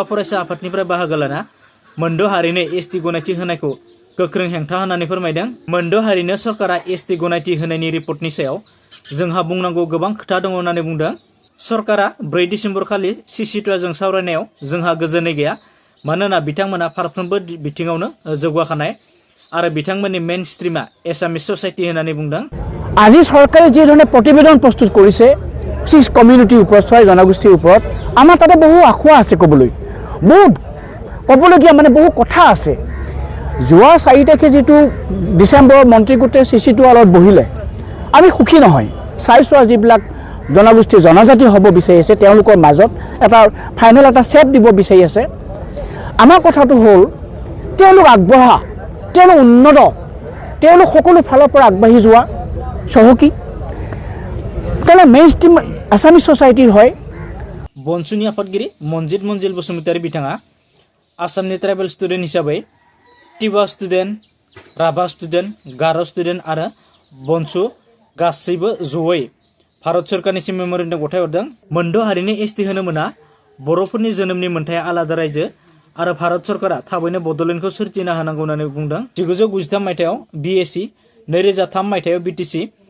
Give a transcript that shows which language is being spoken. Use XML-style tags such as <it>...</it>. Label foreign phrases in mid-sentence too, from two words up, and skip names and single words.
<brx>फरायसा आफादनिफ्राय बाहागो लाना मोनद' हारिनो एसटि गनायथि होनायखौ गोख्रों हेंथा होननानै फोरमायदों मोनद' हारिनो सरकारा एसटि गनायथि होनायनि रिपर्टनि सायाव जोंहा बुंनांगौ गोबां खोथा दङ होननानै बुंदों सरकारा 4 डिसेम्बर खालि सिसिटुआजों सावरायनायाव जोंहा गोजोनै गैया मानोना बिथांमोना फारफ्रोमबो बिथिङावनो जौगाखानाय आरो बिथांमोननि</brx> <en>main streama Assamese society</en> <brx>होननानै बुंदों</brx> <as>আজি সরকারে যে ধরনের প্রতিবেদন প্রস্তুত করেছে 6 কমিউনিটির উপর 6 জনগোষ্ঠীর উপর আমার তাতে বহু আশা আছে কবলৈ বহুত কবলগীয়া মানে বহু কথা আছে যোৱা 4 তাৰিখে যেটো ডিসেম্বৰ মন্ত্ৰীগোটে সিসিটুৱাৰ লগত বহিলে আমি সুখী নহয় চাইছো যিবিলাক জনগোষ্ঠী জনজাতি হ'ব বিচাৰি আছে তেওঁলোকৰ মাজত এটা ফাইনেল এটা সেট দিব বিচাৰি আছে আমাৰ কথাটো হ'ল তেওঁলোক আগবঢ়া তেওঁলোক উন্নত তেওঁলোক সকলো ফালৰ পৰা আগবাঢ়ি যোৱা চহকী তেনে</as> <en>main stream Assamese societyr</en> <as>হয়</as> <brx>বনসুনি आफादगिरि মনজিত মঞ্জিল বসুমतारी बिथाङा आसामनि</brx> <en>tribal student</en> <brx>हिसाबै टिवा स्टुडेन्ट राभा स्टुडेन्ट गार' स्टुडेन्ट आरो बनसु गासैबो जयै भारत सरकारनिसिम मेम'रेन्डाम गथायहरदों मोनद' हारिनि एसटि होनो मोना बर'फोरनि जोनोमनि मोनथाया आलादा रायजो आरो भारत सरकारा थाबैनो बड'लेण्डखौ सोरजिना होनांगौ होननानै बुंदों 1993 मायथाइयाव बिएसि 2003 मायथाइयाव बिटिसि</brx>